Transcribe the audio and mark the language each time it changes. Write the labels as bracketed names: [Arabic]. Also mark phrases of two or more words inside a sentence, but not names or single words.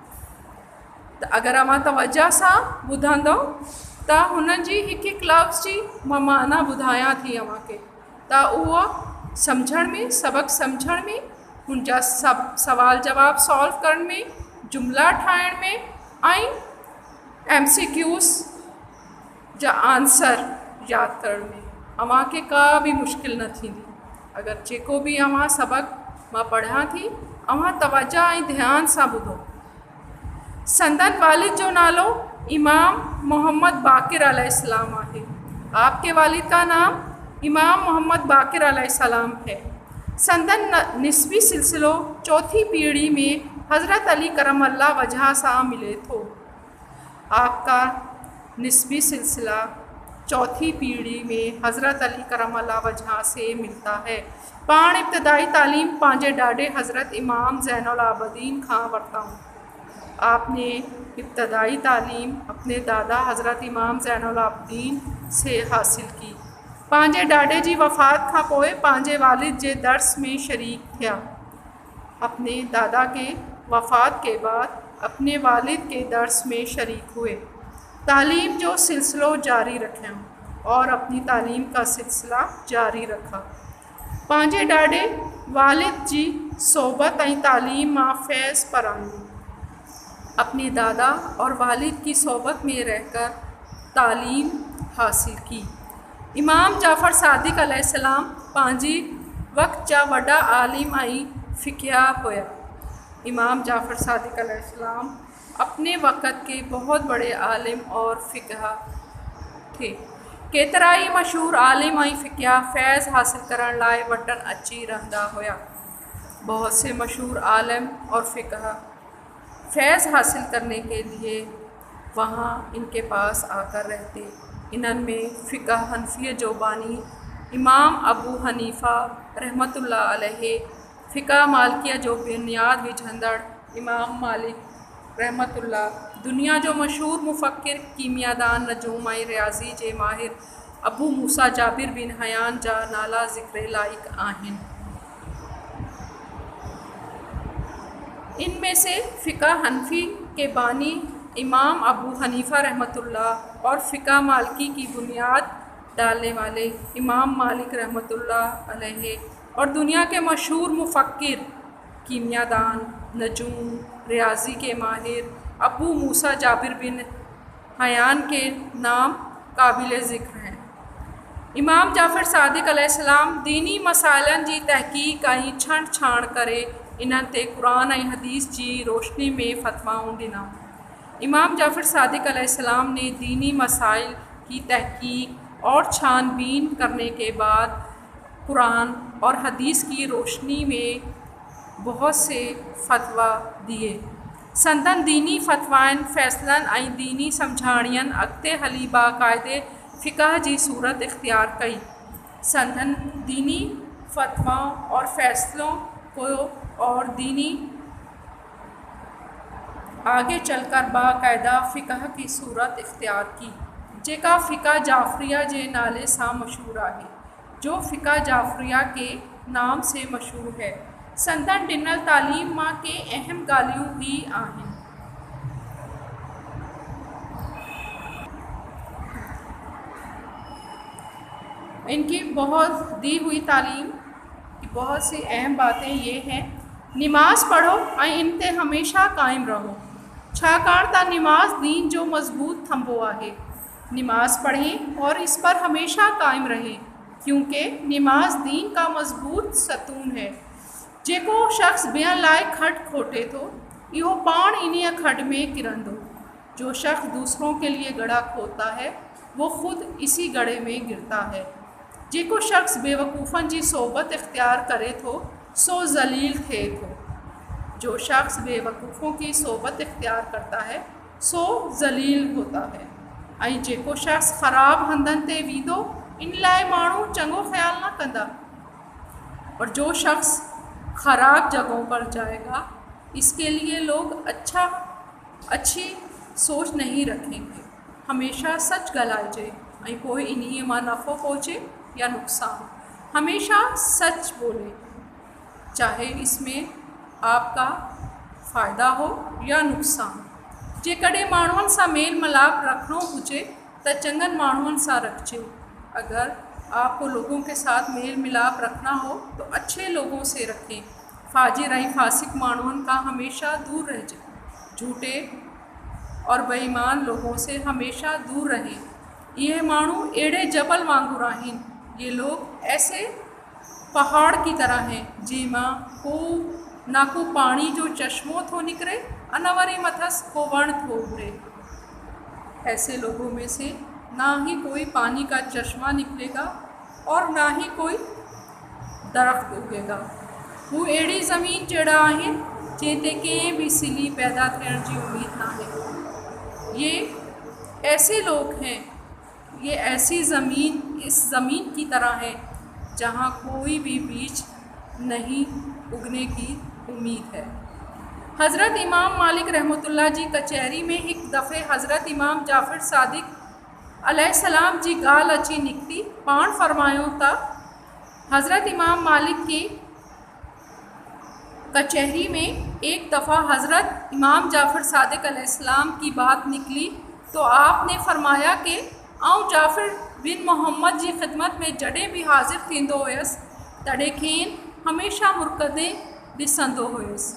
[Sindhi] त अगरि अव्हां तवज्जो सां ॿुधंदव त हुन जी हिकु हिकु लफ़्ज़ जी मां माना ॿुधायां थी अव्हांखे त उहो सम्झण में, सबक सम्झण में, हुन जा सवाल जवाब सॉल्व करण में, जुमला ठाहिण में ऐं MCQs जा आंसर यादि करण में अव्हांखे का बि मुश्किल न थींदी। अगरि जेको बि अव्हां सबक मां पढ़ां थी अव्हां तवज्जो ऐं ध्यान सां ॿुधो। संदन वालिद जो नालो इमाम मोहम्मद बाक़िर अलैहिस्सलाम आहे। [Hindi] आपके वालिद का नाम इमाम मोहम्मद बाक़िर अलैहिस्सलाम है। [Sindhi] संदन निस्बी सिलसिलो चौथी पीढ़ी में हज़रत अली करमल्लाह वजह से मिले थो। [Hindi] आपका निस्बी सिलसिला चौथी पीढ़ी में हज़रत अली करमल्लाह वजह से मिलता है। [Sindhi] पाण इब्तदाई तालीम पंहिंजे ॾाॾे हज़रत इमाम ज़ैनुल आबिदीन खां वरिताऊं। [Hindi] आपने इब्तदाई तालीम अपने दादा हज़रत इमाम ज़ैनुल आबिदीन से हासिल की। [Sindhi] पंहिंजे ॾाॾे जी वफ़ात खां पोइ पंहिंजे वालिद जे दर्स में शरीक थिया। [Hindi] अपने दादा के वफ़ात के बाद अपने वालिद के दर्स में शरीक हुए। [Sindhi] तालीम जो सिलसिलो जारी रखिया [Hindi] और अपनी तालीम का सिलसिला जारी रखा। [Sindhi] पंहिंजे ॾाॾे वालिद जी सोबत ऐं तालीम मां फैज़ परानी। [Hindi] अपने दादा और वालिद की सोबत में रहकर तालीम हासिल की। [Sindhi] इमाम जाफ़र सादिक़ अलैहिस्सलाम पंहिंजी वक़्त जा वॾा आलिम ऐं फ़िक़िहा हुया। [Hindi] इमाम जाफ़र सादिक़ अलैहिस्सलाम अपने वक़्त के बहुत बड़े आलिम और फ़िक़िहा थे। [Sindhi] केतिरा ई मशहूर आलिम ऐं फ़िक़िहा फैज़ हासिल करण लाइ वतन अची रहंदा हुया। [Hindi] बहुत से मशहूर आलिम और फ़िक़िहा फैज़ हासिल करने के लिए वहाँ इनके पास आकर रहते। [Sindhi] इन्हनि में फ़िक़ह हनफियत जो बानी इमाम अबू हनीफ़ा रहमतुल्लाह अलैहि, फ़िक़ह मालिकिया जो बुनियाद विझंदड़ इमाम मालिक रहमतुल्लाह, दुनिया जो मशहूर मुफ़क्किर, कीमियादान, नजूम ऐं रियाज़ी जे माहिर अबू मूसा जाबिर बिन हयान जा नाला ज़िक्र लाइक़ आहिनि। [Hindi] इनमें से फ़िक़ह हनफी के बानी इमाम अबू हनीफ़ा रहमतुल्लाह और फ़िक़ह मालिकी की बुनियाद डालने वाले इमाम मालिक रहमतुल्लाह अलैहि और दुनिया के मशहूर मुफ़क्किर, कीमियादान, नजूम, रियाज़ी के माहिर अबू मूसा जाबिर बिन हयान के नाम काबिल ज़िक्र हैं। [Sindhi] इमाम जाफ़र सादिक़ अलैहिस्सलाम दीनी मसाइलनि जी तहक़ीक़ ऐं छंड छाण करे इन्हनि ते क़ुरान ऐं हदीस जी रोशनी में फ़तवाऊं ॾिना। [Hindi] इमाम जाफ़र सादिक़ अलैहिस्सलाम ने दीनी मसाइल की तहक़ीक़ और छानबीन करने के बाद कुरान और हदीस की रोशनी में बहुत से फ़तवा दिए। [Sindhi] संदन दीनी फ़तवाइनि, फ़ैसलनि ऐं दीनी सम्झाणियनि अॻिते हली बाक़ाइदे फ़िक़ह जी सूरत इख़्तियार कई। [Hindi] संदन दीनी फ़तवाओं और फ़ैसलों को और दीनी आगे चलकर बाकायदा फ़िक़ह की सूरत इख्तियार की, [Sindhi] जेका फ़िक़ह जाफ़रिया जे नाले सां मशहूर आहे, [Hindi] जो फ़िक़ह जाफ़रिया के नाम से मशहूर है। [Sindhi] संदन ॾिनल तालीम मां के अहम ॻाल्हियूं ही आहिनि। [Hindi] इनकी बहुत दी हुई तालीम की बहुत सी अहम बातें ये हैं। नमाज़ पढ़ो और इन ते हमेशा कायम रहो, [Sindhi] छाकाणि त नमाज़ दीन जो मज़बूत थंबो आहे। [Hindi] नमाज़ पढ़ें और इस पर हमेशा कायम रहें, क्योंकि नमाज़ दीन का मज़बूत सतून है। [Sindhi] जेको शख्स ॿियनि लाइ खड खोटे थो, इहो पाण इन्हीअ खड में किरंदो। [Hindi] जो शख्स दूसरों के लिए गड़ा खोदता है, वो खुद इसी गड़े में गिरता है। [Sindhi] जेको शख्स बेवकूफ़नि जी सोबत इख्तियार करे थो, सो ज़लील थिए थो। [Hindi] जो शख्स बेवकूफ़ों की सोबत इख्तियार करता है, सो ज़लील होता है। [Sindhi] ऐं जेको शख्स ख़राब हंधनि ते वींदो, इन लाइ माण्हू चङो ख्याल न कंदा। [Hindi] और जो शख्स ख़राब जगहों पर जाएगा, इसके लिए लोग अच्छी सोच नहीं रखेंगे। [Sindhi] हमेशा सच ॻाल्हाइजे ऐं पोइ इन्हीअ मां नफ़ो पहुचे या नुक़सान। [Hindi] हमेशा सच बोले, चाहे इसमें आपका फ़ायदा हो या नुक़सान। [Sindhi] जेकॾहिं माण्हुनि सां मेल मिलाप रखिणो हुजे त चङनि माण्हुनि सां रखिजे। [Hindi] अगर आपको लोगों के साथ मेल मिलाप रखना हो तो अच्छे लोगों से रखें। [Sindhi] फाजिर ऐं फासिक माण्हुनि का हमेशा दूर रहिजे। [Hindi] झूठे और बेईमान लोगों से हमेशा दूर रहें। [Sindhi] ये माण्हू अहिड़े जबल वांगुरु आहिनि। [Hindi] ये लोग ऐसे पहाड़ की तरह हैं, [Sindhi] जंहिंमां को पानी जो चश्मो थो निकिरे, अन वरी मथस को वण थो उभरे। [Hindi] ऐसे लोगों में से ना ही कोई पानी का चश्मा निकलेगा और ना ही कोई दरख्त उगेगा। [Sindhi] वो अहिड़ी ज़मीन जहिड़ा आहिनि जंहिं ते कंहिं बि सिली पैदा थियण जी उम्मीद ना है। [Hindi] ये ऐसे लोग हैं, ये ऐसी ज़मीन इस ज़मीन की तरह है जहाँ कोई भी बीज नहीं उगने की उम्मीद है। [Sindhi] हज़रत इमाम मालिक रहमतुल्लाह जी कचहरी में एक दफ़े हज़रत इमाम जाफ़र सादिक अलैहिस्सलाम जी ॻाल्हि अची निकिती। पाण फरमायो था, [Hindi] हज़रत इमाम मालिक की कचहरी में एक दफ़ा हज़रत इमाम जाफ़र सादिक अलैहिस्सलाम की बात निकली तो आपने फरमाया कि [Sindhi] आउं जाफ़र बिन मोहम्मद जी ख़िदमत में जॾहिं भी हाज़िर थींदो हुयसि, तॾहिं खेनि हमेशा मुर्कदे ॾिसंदो हुयसि।